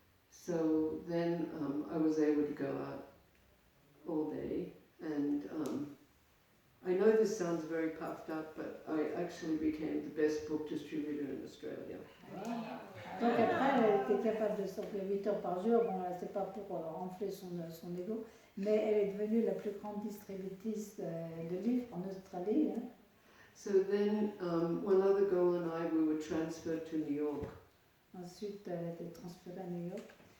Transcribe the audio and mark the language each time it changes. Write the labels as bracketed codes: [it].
[en] So then I was able to go out all day, and I know this sounds very puffed up, but I actually became the best book distributor in Australia. [fr] Donc après, elle était capable de sortir 8 heures par jour. Bon, c'est pas pour enfler son ego, mais elle est devenue la plus grande distributrice de livres en Australie. Hein. [en] So then one other girl and I, we were transferred to New York. [fr] Ensuite, elle a été transférée à New York.